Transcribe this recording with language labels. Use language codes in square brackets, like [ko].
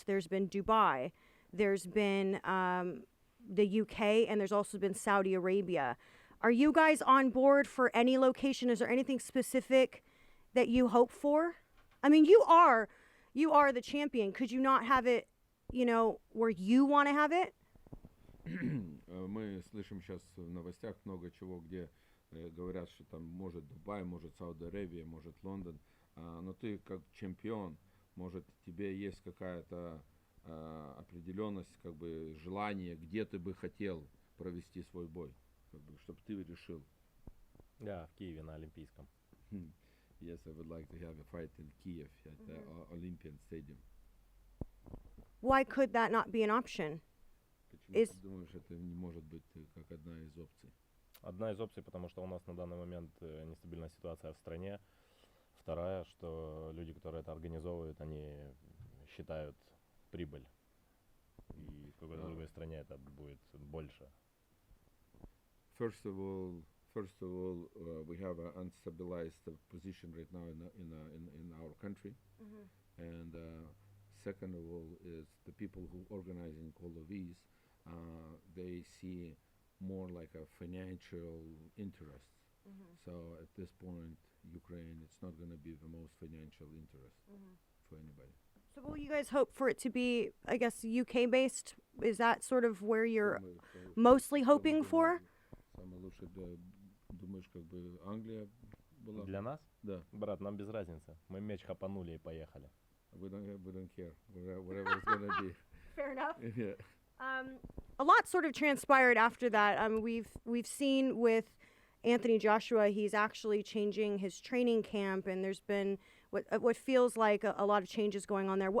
[en] There's been Dubai, there's been the UK, and there's also been Saudi Arabia. Are you guys on board for any location? Is there anything specific that you hope for? I mean, you are the champion. Could you not have it, where you want to have it? [ru] Мы слышим сейчас в новостях много чего, где говорят, что там может Дубай, может Саудовская Аравия, может Лондон. Но ты как чемпион, может тебе есть какая-то определенность, как бы желание, где ты бы хотел провести свой бой, как бы, чтобы ты решил. Да, в Киеве на Олимпийском. [en] Yes, I would like to have a fight in Kiev at the Olympian Stadium. Why could that not be an option? [ru] Почему ты думаешь, это не может быть как одна из опций? Одна из опций, потому что у нас на данный момент нестабильная ситуация в стране. Вторая, что люди, которые это организовывают, они считают прибыль. И в какой-то другой стране это будет больше. [en] First of all, we have an unstabilized position right now in our country, and second of all is the people who organizing all of these. They see more like a financial interest. So at this point, Ukraine, it's not going to be the most financial interest for anybody. So will you guys hope for it to be, I guess, UK based? Is that sort of where you're mostly hoping for? [ru] Самое лучшее, думаешь, как бы Англия была? Для нас? Да. Брат, нам без разницы. Мы меч хапанули и поехали. [en] We don't care. Whatever it's going to be. Fair enough. Yeah. A lot sort of transpired after that. We've seen with Anthony Joshua, he's actually changing his training camp, and there's been what feels like a lot of changes going on there.